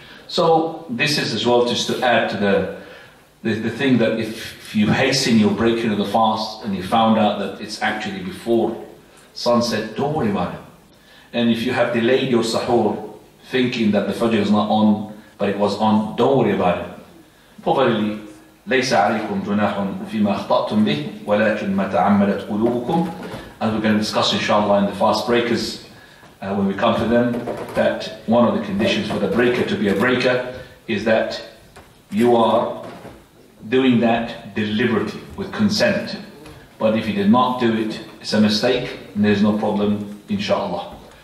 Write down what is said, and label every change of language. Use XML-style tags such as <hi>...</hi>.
<en>So this is as well just to add to the thing that if you hasten your breaking of the fast and you found out that it's actually before sunset, don't worry about it. And if you have delayed your suhoor thinking that the fajr is not on, but it was on, don't worry about it. For verily,</en> <ar>لَيْسَ عَلَيْكُمْ جُنَاحٌ فِيمَا أَخْطَأْتُمْ بِهِ وَلَكِنْ مَا تَعَمَّدَتْ قُلُوبُكُمْ.</ar> <en>As we're going to discuss inshallah in the fast breakers, when we come to them, that one of the conditions for the breaker to be a breaker is that you are doing that deliberately, with consent. But if you did not do it, it's a mistake, and there's no problem, inshallah.</en>